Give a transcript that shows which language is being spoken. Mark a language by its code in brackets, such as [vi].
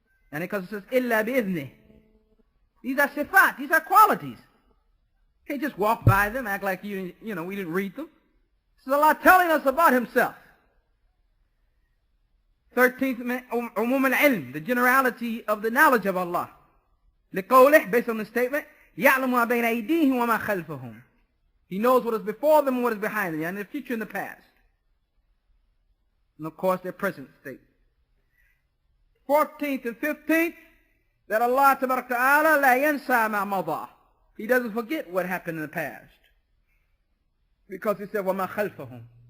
[en] And because it says, [ar] إِلَّا بِإِذْنِهِ. [en] These are sifat, these are qualities. You can't just walk by them, act like we didn't read them. This is Allah telling us about Himself. 13th, [ar] عموم العلم, [en] the generality of the knowledge of Allah. [ar] لقوله, [en] based on the statement, [ar] يَعْلَمُ مَا بَيْنَ أَيْدِيهِمْ وَمَا خَلْفَهُم. [en] He knows what is before them and what is behind them, and the future and the past. And of course, their present state. 14th and 15th, that Allah tabarak ta'ala [ar] la yansa ma mada. [en] He doesn't forget what happened in the past. Because He said, [ar] وَمَا خَلْفَهُم.